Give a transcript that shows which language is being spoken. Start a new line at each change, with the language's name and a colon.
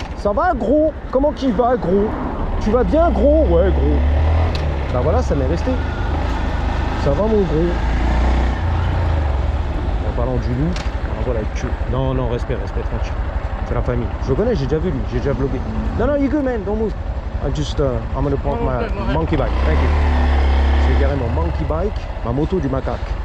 French: Ça va gros? Comment qu'il va gros? Tu vas bien gros? Ouais gros. Bah voilà, ça m'est resté. Ça va mon gros. En parlant du loup, voilà, non, respect, tranquille. C'est la famille. Je le connais, j'ai déjà vu lui, j'ai déjà vlogué.
English: Non, you good man, don't move. I'm gonna park my monkey bike. Thank you.
French: Je vais garer mon monkey bike, ma moto du macaque.